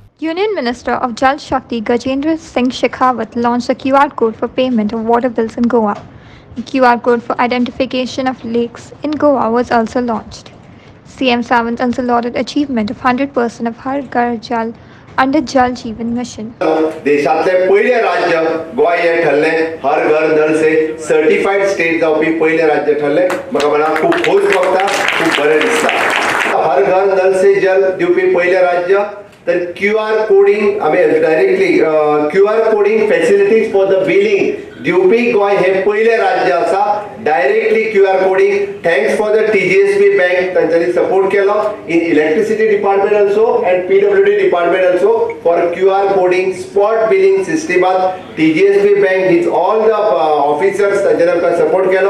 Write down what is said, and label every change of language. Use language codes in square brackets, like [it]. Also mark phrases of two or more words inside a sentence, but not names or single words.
[en] Union Minister of Jal Shakti Gajendra Singh Shekhawat launched a QR code for payment of water bills in Goa. A QR code for identification of lakes in Goa was also launched. CM Sawant also lauded achievement of 100% of Har Ghar Jal under Jal Jeevan Mission. [kok] देशातले पहिले राज्य गोवा हे ठरले [hi] हर घर नल से [en] certified state [kok] जावपी पहिले राज्य ठरले म्हाका मना खूब खोस भोगता खूब बरें दिसता [hi] हर घर नल से जल [kok] दिवपी पहिले राज्य तर [en] QR coding [kok] आमी [en] directly QR coding facilities for the billing [kok] दिवपी गोय हे पहिले राज्य आसा [en] directly QR coding thanks for the TGSB bank [kok] तांच्यानी सपोर्ट केलो [en] in electricity department also and PWD department also for QR coding spot billing [kok] सिस्टमात [en] TGSB bank his all the officers [kok] तांच्यानी आमकां सपोर्ट केलो